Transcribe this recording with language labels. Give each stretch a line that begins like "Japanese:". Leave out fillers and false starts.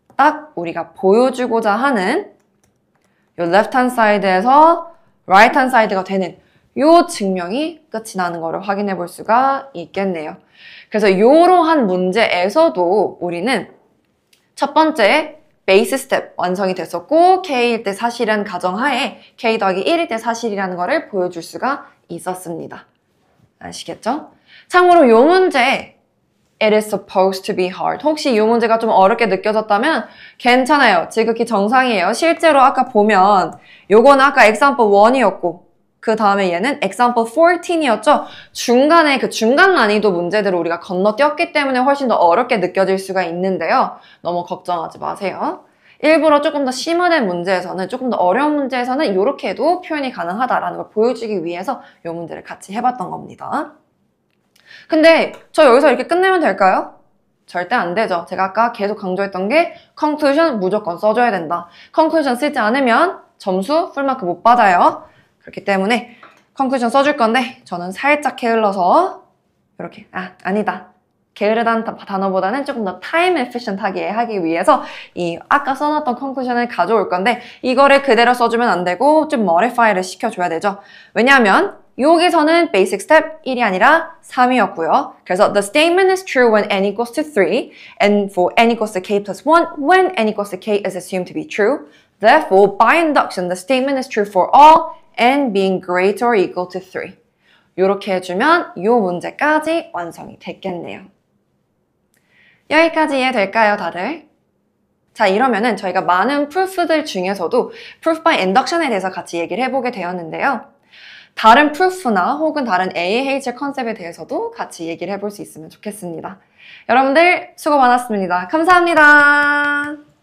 Korean: 딱 우리가 보여주고자 하는 요 left hand side에서 right hand side가 되는 요 증명이 끝이 나는 거를 확인해 볼 수가 있겠네요. 그래서 요러한 문제에서도 우리는 첫 번째 베이스 스텝 완성이 됐었고 k일 때 사실이라는 가정하에 k 더하기 1일 때 사실이라는 거를 보여줄 수가 있었습니다. 아시겠죠? 참고로 요 문제
English: It is supposed to be hard.
Korean: 혹시 이 문제가 좀 어렵게 느껴졌다면 괜찮아요. 지극히 정상이에요. 실제로 아까 보면 요거는 아까 example 1이었고 그 다음에 얘는 example 14이었죠. 중간에 그 중간 난이도 문제들을 우리가 건너뛰었기 때문에 훨씬 더 어렵게 느껴질 수가 있는데요. 너무 걱정하지 마세요. 일부러 조금 더 심화된 문제에서는 조금 더 어려운 문제에서는 이렇게 해도 표현이 가능하다라는 걸 보여주기 위해서 이 문제를 같이 해봤던 겁니다. 근데 저 여기서 이렇게 끝내면 될까요? 절대 안 되죠. 제가 아까 계속 강조했던 게 conclusion 무조건 써줘야 된다. conclusion 쓰지 않으면 점수 풀마크 못 받아요. 그렇기 때문에 conclusion 써줄 건데 저는 살짝 게을러서 이렇게 아니다. 게으르다는 단어보다는 조금 더 time efficient하게 하기 위해서 이 아까 써놨던 conclusion을 가져올 건데 이거를 그대로 써주면 안 되고 좀 modify를 시켜줘야 되죠. 왜냐하면 여기서는 basic step 1이 아니라 3이었고요. 그래서
English: the statement is true when n equals to 3 and for n equals to k plus 1 when n equals to k is assumed to be true. Therefore, by induction, the statement is true for all n being greater or equal to 3.
Korean: 이렇게 해주면 이 문제까지 완성이 됐겠네요. 여기까지 이해될까요, 다들? 자, 이러면은 저희가 많은 proof들 중에서도 proof by induction에 대해서 같이 얘기를 해보게 되었는데요. 다른 proof나 혹은 다른 AAH 컨셉에 대해서도 같이 얘기를 해볼 수 있으면 좋겠습니다. 여러분들 수고 많았습니다. 감사합니다.